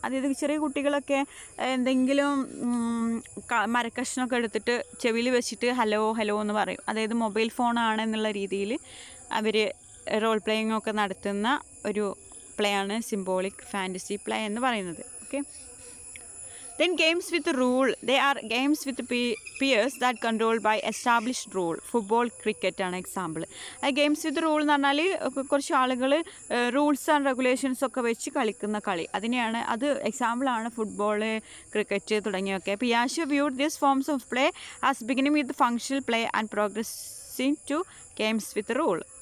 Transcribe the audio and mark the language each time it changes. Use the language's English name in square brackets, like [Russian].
[Malayalam] അതായത് ചെറിയ കുട്ടികളൊക്കെ എന്തെങ്കിലും മരക്കഷ്ണമൊക്കെ എടുത്തിട്ട് ചെവിയിൽ വെച്ചിട്ട് ഹലോ ഹലോ എന്ന് പറയും, അതായത് മൊബൈൽ ഫോണാണെന്നുള്ള രീതിയിൽ അവർ റോൾ പ്ലേയിങ് ഒക്കെ നടത്തുന്ന ഒരു പ്ലേ ആണ് സിംബോളിക് ഫാൻറ്റസി പ്ലേ എന്ന് പറയുന്നത്. Okay. [English] Then games with rule, they are games with peers that controlled by established rule. [Malayalam] Football, cricket ആണ് എക്സാമ്പിൾ. ഗെയിംസ് വിത്ത് റൂൾ എന്ന് പറഞ്ഞാൽ കുറച്ച് ആളുകൾ റൂൾസ് ആൻഡ് റെഗുലേഷൻസ് ഒക്കെ വെച്ച് കളിക്കുന്ന കളി, അതിനെയാണ്, അത് എക്സാമ്പിളാണ് football, cricket തുടങ്ങിയൊക്കെ. [English] പിയാഷെ viewed this forms of play as beginning with functional play and progressing to games with rule.